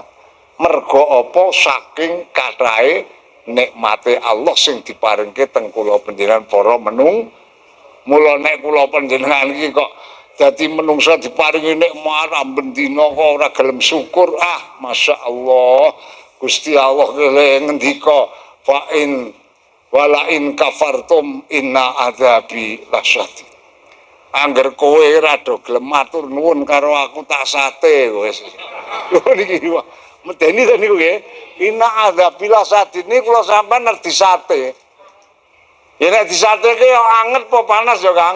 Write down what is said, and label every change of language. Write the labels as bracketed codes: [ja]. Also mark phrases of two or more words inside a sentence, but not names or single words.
[jv] Mergo apa saking kathahe nikmate Allah sing diparingke teng kula panjenengan para menung. Mula nek kula panjenengan iki kok dadi menungsa diparingi nikmat amben dina kok ora gelem syukur, masyaallah. Gusti Allah ngendika [ar] فإن ولئن كفرتم إن عذابي لشديد. [jv] Angger kowe rada gelem matur nuwun karo aku tak sate wis. Lho niki medeni to niku nggih. [ar] إن عذابي لشديد [jv] niku kula sampean nek disate. Ya nek disateke ya anget apa panas ya, Kang?